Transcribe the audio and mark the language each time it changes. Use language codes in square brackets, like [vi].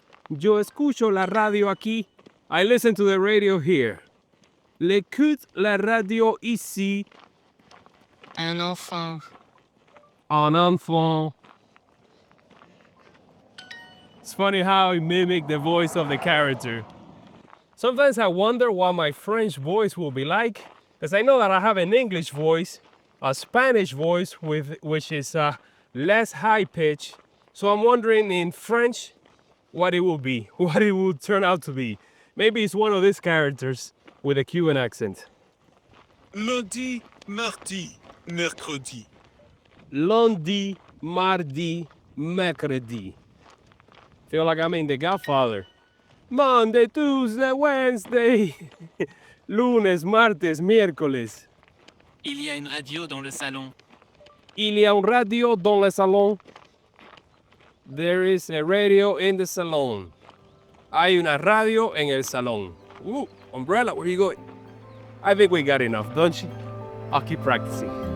[es] Yo escucho la radio aquí. [en] I listen to the radio here. [fr] J'écoute la radio ici. Un enfant. Un enfant. [en] It's funny how he mimicked the voice of the character. Sometimes I wonder what my French voice will be like, because I know that I have an English voice, a Spanish voice which is less high pitch. So I'm wondering in French what it will be, what it will turn out to be. Maybe it's one of these characters with a Cuban accent. [fr] Lundi, mardi, mercredi. Lundi, mardi, mercredi. [en] Feel like I'm in The Godfather. Monday, Tuesday, Wednesday. [es] Lunes, martes, miércoles. [fr] Il y a une radio dans le salon. Il y a un radio dans le salon. [en] There is a radio in the salon. [es] Hay una radio en el salón. [en] Ooh, umbrella, where are you going? I think we got enough, don't you? I'll keep practicing.